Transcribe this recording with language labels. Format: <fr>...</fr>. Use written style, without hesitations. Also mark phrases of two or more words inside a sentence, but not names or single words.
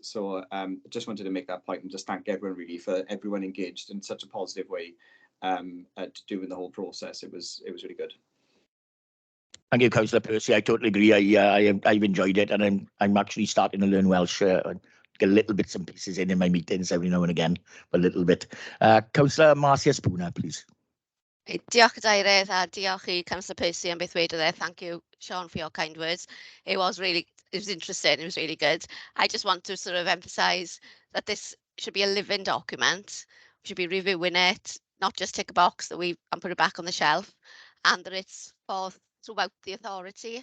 <en>So just wanted to make that point and just thank everyone really for everyone engaged in such a positive way at doing the whole process. It was really good. Thank you, Councillor Percy. I totally agree. I've enjoyed it, and I'm actually starting to learn Welsh. Get little bits and pieces in my meetings every now and again, a little bit. Councillor Marcia Spooner, please.</en> <cy>Diolch Cadeirydd, a diolch I Councillor Percy am beth wedodd e.</cy> <en>Thank you, Sean, for your kind words. It was interesting. It was really good. I just want to sort of emphasise that this should be a living document. We should be reviewing it, not just tick a box and put it back on the shelf, and that it's throughout the authority.</en>